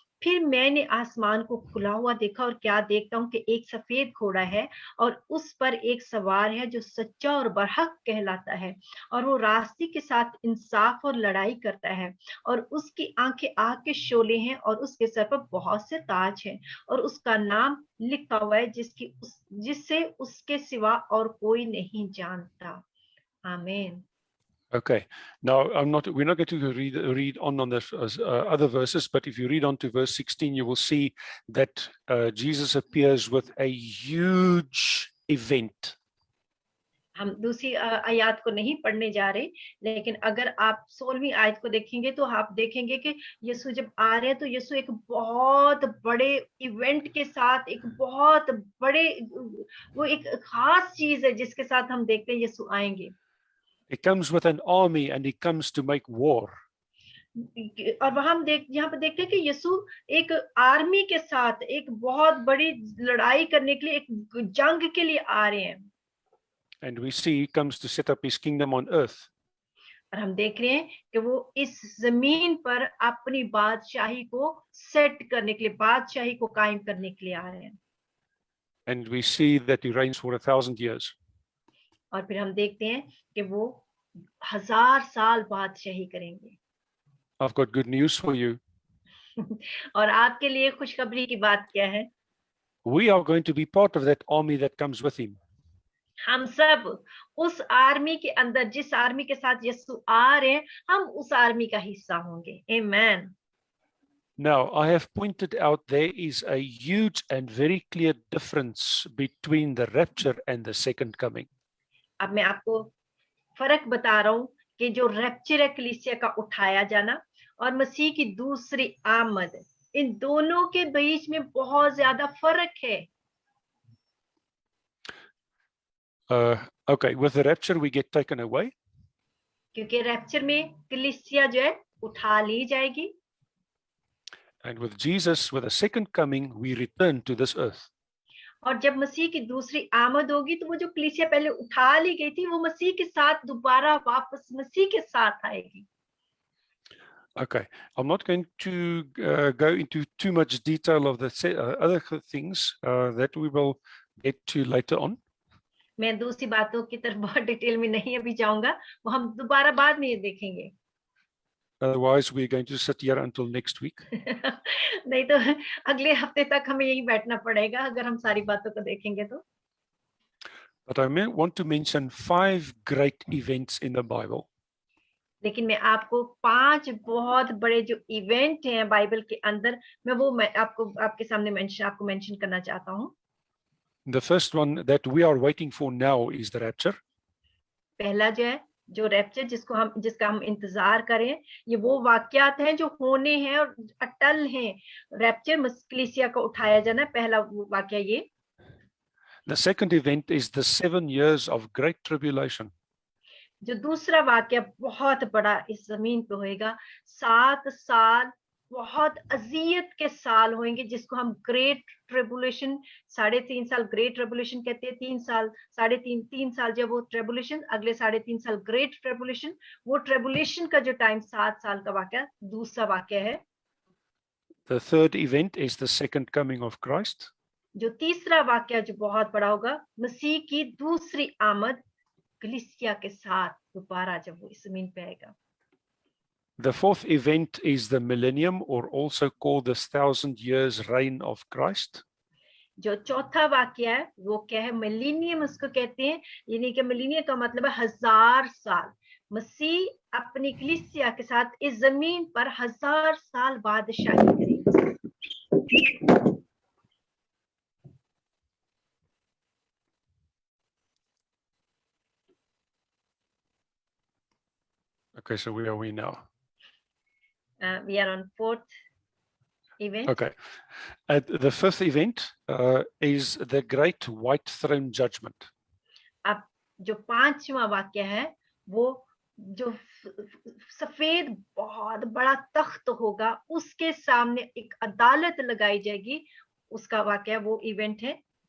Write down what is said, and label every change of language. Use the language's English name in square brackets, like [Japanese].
[Hindi] फिर मैंने आसमान को खुला हुआ देखा और क्या देखता हूँ कि एक सफेद घोड़ा है और उस पर एक सवार है जो सच्चा और बरहक कहलाता है और वो रास्ते के साथ इंसाफ और लड़ाई करता है और उसकी आंखें आग के शोले हैं और उसके सर पर बहुत से ताज हैं और उसका नाम लिखा हुआ है जिससे उसके सिवा और कोई नहीं जानता। आमीन। [English] Okay. Now, we're not going to read on the other verses, but if you read on to verse 16, you will see that Jesus appears with a huge event. [Hindi] हम दूसरी आयत को नहीं पढ़ने जा रहे, लेकिन अगर आप 16वीं आयत को देखेंगे तो आप देखेंगे कि यीशु जब आ रहे हैं तो यीशु एक बहुत बड़े इवेंट के साथ, एक बहुत बड़े, वो एक खास चीज है जिसके साथ हम देखते हैं यीशु आएंगे। [English] He comes with an army and he comes to make war. [Hindi] और वहां हम यहाँ पर देखते हैं कि यीशु एक आर्मी के साथ एक बहुत बड़ी लड़ाई करने के लिए, एक जंग के लिए आ रहे हैं। [English] And we see he comes to set up his kingdom on earth. [Hindi] और हम देख रहे हैं कि वो इस जमीन पर अपनी बादशाही को सेट करने के लिए, बादशाही को कायम करने के लिए आ रहे हैं। [English] And we see that he reigns for 1,000 years. [Hindi] और फिर हम देखते हैं कि वो 1000 साल बादशाही करेंगे। [English] I've got good news for you. [Hindi] और आपके लिए खुशखबरी की बात क्या है? [English] We are going to be part of that army that comes with him. [Hindi] हम सब उस आर्मी के अंदर, जिस आर्मी के साथ यीशु आ रहे हैं, हम उस आर्मी का हिस्सा होंगे। आमीन। [English] Now, I have pointed out there is a huge and very clear difference between the rapture and the second coming. [Hindi] अब मैं आपको फर्क बता रहा हूं कि जो रैप्चर है, कलीसिया का उठाया जाना, और मसीह की दूसरी आमद, इन दोनों के बीच में बहुत ज्यादा फर्क है। [English] Okay, with the rapture we get taken away. [Hindi] क्योंकि रैप्चर में कलीसिया जो है उठा ली जाएगी। [English] And with Jesus, with the second coming, we return to this earth. [Hindi] और जब मसीह की दूसरी आमद होगी तो वो जो कलीसिया पहले उठा ली गई थी, वो मसीह के साथ दोबारा वापस मसीह के साथ आएगी। [English] Okay, I'm not going to go into too much detail of the other things that we will get to later on. [Hindi] मैं दूसरी बातों की तरफ बहुत डिटेल में नहीं अभी जाऊंगा, वो हम दोबारा बाद में ये देखेंगे। [English] Otherwise, we're going to sit here until next week. [Hindi] नहीं तो अगले हफ्ते तक हमें यही बैठना पड़ेगा अगर हम सारी बातों को देखेंगे तो। [English] But I want to mention 5 great events in the Bible. [Hindi] लेकिन मैं आपको 5 बहुत बड़े जो इवेंट हैं बाइबल के अंदर, मैं आपके सामने मेंशन करना चाहता हूँ। [English] The first one that we are waiting for now is the rapture. [Hindi] पहला जो रैप्चर जिसका हम इंतजार करें, ये वो वाकयात हैं जो होने हैं और अटल हैं। रैप्चर, कलीसिया को उठाया जाना, पहला वाकया ये। [English] The second event is the 7 years of great tribulation. [Hindi] जो दूसरा वाकया बहुत बड़ा इस जमीन पे होएगा, 7 साल बहुत अजियत के साल होंगे, जिसको हम ग्रेट ट्रिबुलेशन, 3.5 साल ग्रेट ट्रिबुलेशन कहते हैं, 3 साल 3.5 साल जब वो ट्रिबुलेशन, अगले 3.5 साल ग्रेट ट्रिबुलेशन। वो ट्रिबुलेशन का जो टाइम 7 साल का वाकया दूसरा वाकया है। [English] The third event is the second coming of Christ. [Hindi] जो तीसरा वाकया जो बहुत बड़ा होगा, मसीह की दूसरी आमद कलीसिया के साथ दोबारा जब वो इस जमीन पे आएगा। [English] The fourth event is the millennium, or also called the 1,000 years reign of Christ. [Hindi] जो चौथा वाकया है वो क्या है? मिलेनियम उसको कहते हैं, यानी कि मिलेनियम का मतलब है 1000 साल। मसीह अपनी कलीसिया के साथ इस जमीन पर 1000 साल बादशाही करेंगे। [English] Okay, so where are we now? We are on 4th event. Okay. The fifth event is the great white throne judgment. [Hindi] अब जो 5वां वाक्य है वो जो सफेद बहुत बड़ा तख्त होगा, उसके सामने एक अदालत लगाई जाएगी, उसका वाक्य वो इवेंट है।